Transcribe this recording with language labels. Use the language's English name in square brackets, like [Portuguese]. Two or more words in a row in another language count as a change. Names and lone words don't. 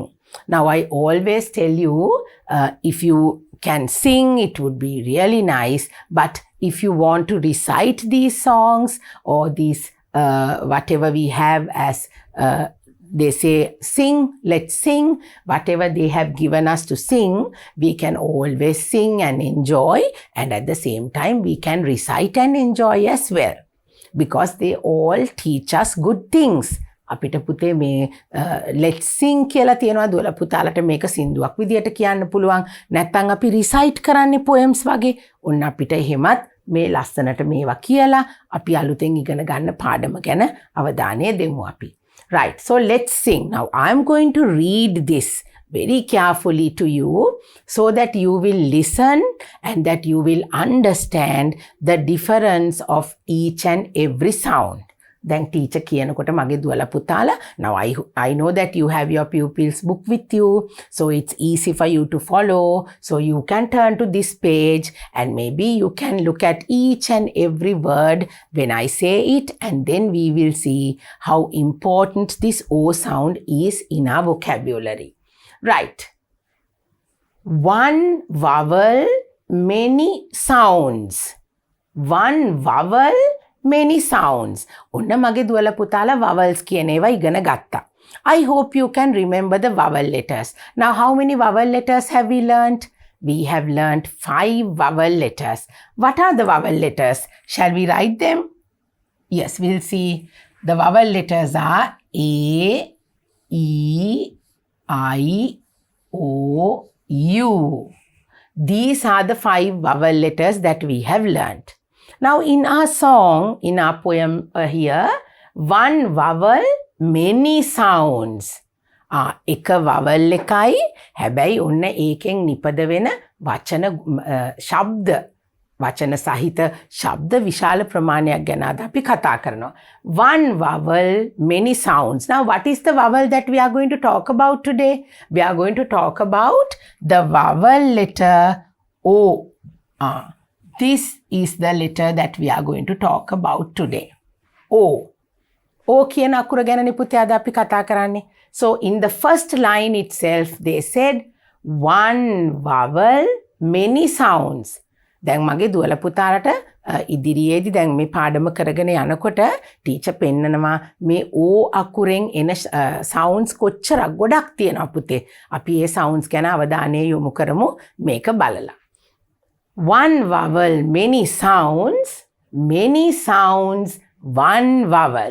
[English] Now I always tell you, if you can sing, it would be really nice, but if you want to recite these songs or these whatever we have as they say sing, let's sing, whatever they have given us to sing, we can always sing and enjoy, and at the same time we can recite and enjoy as well, because they all teach us good things. [Sinhala] අපිට පුතේ මේ [English] let's sing [Sinhala] කියලා තියෙනවා දුවලා පුතාලට මේක සින්දුවක් විදියට කියන්න පුළුවන්. නැත්නම් අපි recite කරන්නේ poems වගේ. ඔන්න අපිට එහෙමත් මේ ලස්සනට මේවා කියලා අපි අලුතෙන් ඉගෙන ගන්න පාඩම ගැන අවධානය දෙමු අපි. [English] Right, so let's sing. Now I'm going to read this very carefully to you so that you will listen and that you will understand the difference of each and every sound. Then teacher [Sinhala] කියනකොට මගේ දුවලා පුතාලා, [English] now I know that you have your pupils book with you, so it's easy for you to follow. So you can turn to this page and maybe you can look at each and every word when I say it, and then we will see how important this O sound is in our vocabulary. Right. One vowel, many sounds. One vowel, many sounds. [Sinhala] ඔන්න මගේ දුවල පුතාලා vowels කියන ඒවා ඉගෙන ගත්තා. [English] I hope you can remember the vowel letters. Now how many vowel letters have we learnt? We have learnt 5 vowel letters. What are the vowel letters? Shall we write them? Yes, we'll see. The vowel letters are A, E, I, O, U. These are the 5 vowel letters that we have learnt. Now in our song, in our poem here, one vowel, many sounds. [Sinhala] එක vowel එකයි, හැබැයි ඔන්න ඒකෙන් නිපද වෙන වචන ශබ්ද, වචන සහිත ශබ්ද විශාල ප්‍රමාණයක් ගැන අද අපි කතා කරනවා. [English] One vowel, many sounds. Now what is the vowel that we are going to talk about today? We are going to talk about the vowel letter O. This is the letter that we are going to talk about today. O. [Sinhala] O කියන අකුර ගැනනේ පුතේ අද අපි කතා කරන්නේ. [English] So in the first line itself they said one vowel, many sounds. [Sinhala] දැන් මගේ දුවල පුතාලට ඉදිරියේදී දැන් මේ පාඩම කරගෙන යනකොට ටීචර් පෙන්නනවා මේ ඕ අකුරෙන් එන සවුන්ඩ්ස් කොච්චරක් ගොඩක් තියෙනවා පුතේ. අපි ඒ සවුන්ඩ්ස් ගැන අවධානය යොමු කරමු මේක බලලා. [English] One vowel, many sounds, one vowel.